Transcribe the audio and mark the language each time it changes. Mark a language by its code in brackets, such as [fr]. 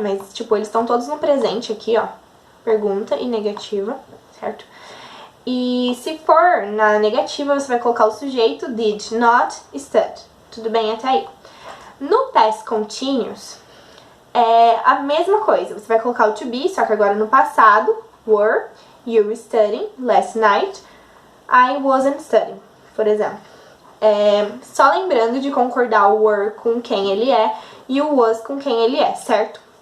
[pt] Mas, tipo, eles estão todos no presente aqui, ó. Pergunta e negativa, certo? E se for na negativa, você vai colocar o sujeito [en] did not study. [pt] Tudo bem até aí? No past continuous, é a mesma coisa. Você vai colocar o to be, só que agora no passado. [en] Were you studying last night? I wasn't studying, [pt] por exemplo. Só lembrando de concordar o were com quem ele é e o was com quem ele é, certo?